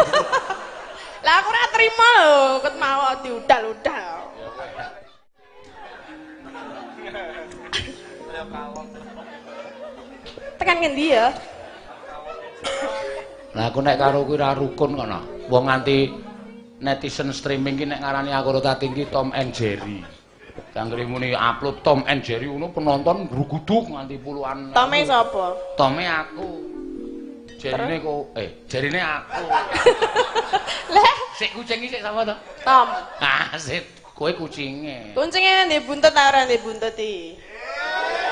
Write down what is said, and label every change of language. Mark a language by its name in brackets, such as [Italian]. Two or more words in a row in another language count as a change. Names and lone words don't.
[Javanese] Lah aku ora trima lho, ket mau diudal-udal. Tekan ngendi ya? Lah aku nek karo kuwi ra rukun kono. Wong nganti netizen streaming ki nek ngarani aku karo Tating ki Tom and Jerry. Kanggere muni upload Tom and Jerry ngono penonton gruguduk nganti puluhan. Tome sapa? Tome aku. Jerine kok jerine aku. Lah, sik kucing iki sik sapa to? Tom. Sik kowe kucinge. Kucinge ndek buntut ta ora ndek buntut iki?